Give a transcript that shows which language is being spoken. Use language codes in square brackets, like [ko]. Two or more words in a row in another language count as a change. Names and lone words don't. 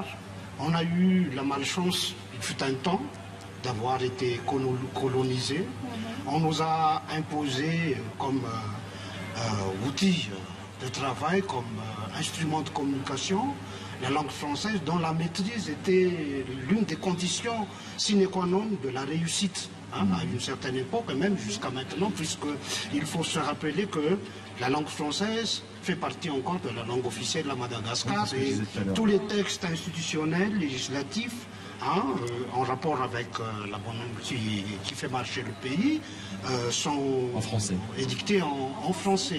[fr] On a eu la malchance, il fut un temps, d'avoir été colonisé. On nous a imposé comme outil de travail, comme instrument de communication, la langue française dont la maîtrise était l'une des conditions [la] sine qua non [fr] de la réussite à une certaine époque et même jusqu'à maintenant, puisqu'il faut se rappeler que la langue française fait partie encore de la langue officielle de Madagascar et tous les textes institutionnels, législatifs, en rapport avec la bonne langue qui fait marcher le pays, sont édictés en français.